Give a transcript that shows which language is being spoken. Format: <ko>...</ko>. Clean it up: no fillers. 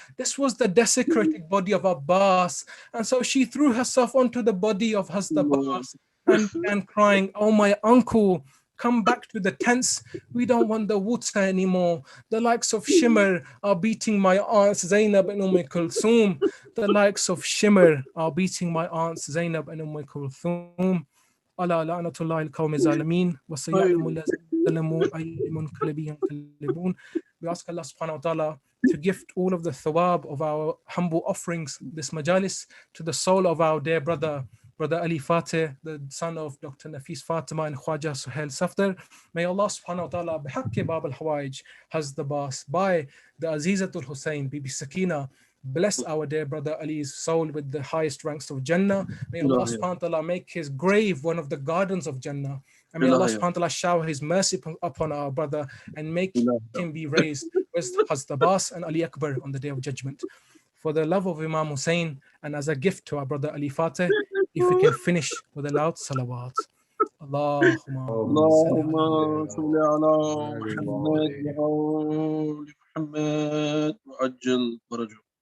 <en>This was the desecrated body of Abbas. And so she threw herself onto the body of Hazrat Abbas and began crying, 'Oh, my uncle, come back to the tents. We don't want the water anymore. The likes of Shimmer are beating my aunts Zainab and Kulthum. The likes of Shimmer are beating my aunts Zainab and Kulthum.</en> <ar>على لعنة الله القوم الظالمين وسيعلم الذين ظلموا أي منقلب ينقلبون.</ar> <en>We ask Allah subhanahu wa ta'ala to gift all of the thawab of our humble offerings, this majalis, to the soul of our dear brother Ali Fateh, the son of Dr. Nafis Fatima and Khwaja Suhail Safdar. May Allah subhanahu wa ta'ala bihaqqi Bab al-Hawaij, Hazrat Abbas, by the Azizatul Hussein, Bibi Sakina, bless our dear brother Ali's soul with the highest ranks of Jannah. May Allah subhanahu wa ta'ala make his grave one of the gardens of Jannah. And may Allah subhanahu wa ta'ala shower his mercy upon our brother and make him be raised with Hazrat Abbas and Ali Akbar on the day of judgment. For the love of Imam Hussein and as a gift to our brother Ali Fateh, if we can finish with a loud salawat.</en> <ar>اللهم صل على محمد وآل محمد وعجل فرجه.</ar>